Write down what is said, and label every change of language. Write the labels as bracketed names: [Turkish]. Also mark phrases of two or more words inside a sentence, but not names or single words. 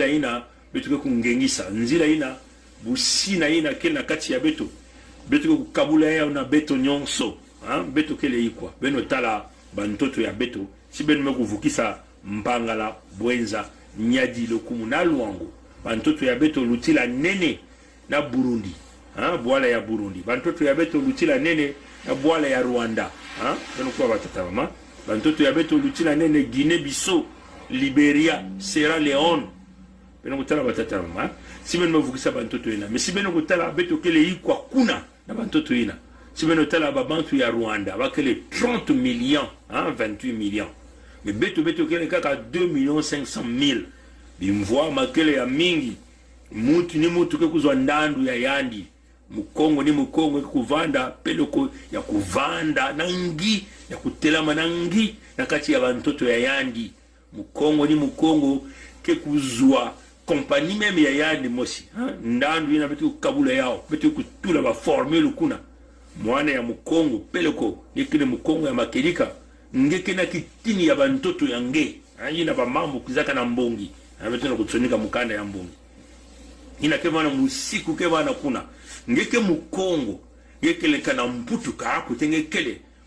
[Kongo] ina beto kungengisa nzila ina busina ina kele na kati ya beto kukabula ya na beto nyonso, ha beto kele ikwa beno tala bantoto ya beto si beno mekuvukisa mpangala bwenza nyadi lokumu na luango bantoto ya beto lutila nene na Burundi, ha bwala ya Burundi bantoto ya beto lutila nene na bwala ya Rwanda, ha beno kwa batata mama bantoto ya beto lutila nene Guinée Bissau Liberia Sierra Leone beno kutala batata mama si beno mevukisa bantoto ina mais si beno kutala beto kele ikwa kuna na bantoto ina si beno tala babantu ya Rwanda bakele 30 millions, hein 28 millions mais beto kele kaka 2,500,000 bimvwa makele ya mingi mutu ke kuzwa ndandu ya yandi mukongo ni mukongo kuvanda peloko ya kuvanda nangi ya kutelama nangi na kati ya bantoto ya yandi mukongo ni mukongo ke kuzwa kompani meme ya yandi mosi, ha ndandu ina betu kabula yao betu kutula ba formule kuna mwana ya mukongo peloko nikile mukongo ya makelika ngeke na kitini ya bantoto ya nge ina ba mambo kuzaka na mbongi abetu na kutsonika mukanda ya mbongi ina kevana musiku kevana kuna ngeke mukongo ngeke le kana mputu ka kutengekele